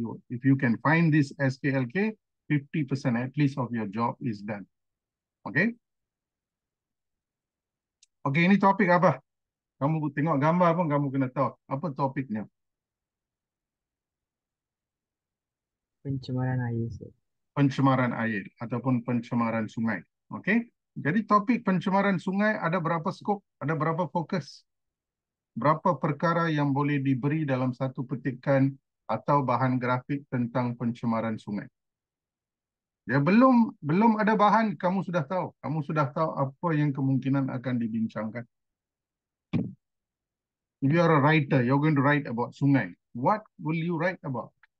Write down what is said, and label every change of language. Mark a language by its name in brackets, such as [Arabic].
[English] If you can find this SKLK, 50% at least of your job is done. Okay? [Malay] Okay, ini topik apa? Kamu tengok gambar pun kamu kena tahu. Apa topiknya? Pencemaran air. Pencemaran air ataupun pencemaran sungai. Okay? Jadi topik pencemaran sungai ada berapa skop? Ada berapa fokus? Berapa perkara yang boleh diberi dalam satu petikan atau bahan grafik tentang pencemaran sungai? Dia belum ada bahan, kamu sudah tahu. Kamu sudah tahu apa yang kemungkinan akan dibincangkan. [English] If you are a writer, you're going to write about sungai. What will you write about?